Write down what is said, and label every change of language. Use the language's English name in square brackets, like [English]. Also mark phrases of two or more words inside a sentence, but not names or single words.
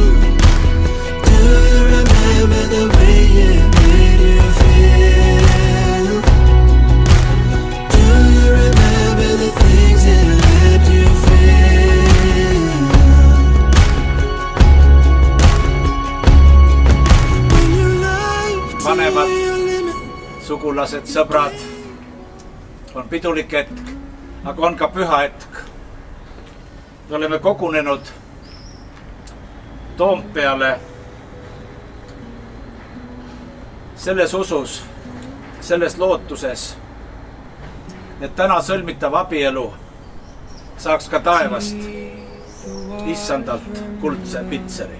[English] Do you remember the way it made you feel? Do you remember the things it let you feel? When you lied to [Estonian] Vanemad, [English] your limit. [Estonian] sugulased, sõbrad, on pidulik hetk, aga on ka püha hetk. Me oleme kogunenud Toompeale selles usus, selles lootuses, et täna sõlmitav abielu saaks ka taevast issandalt kuldse pitseri.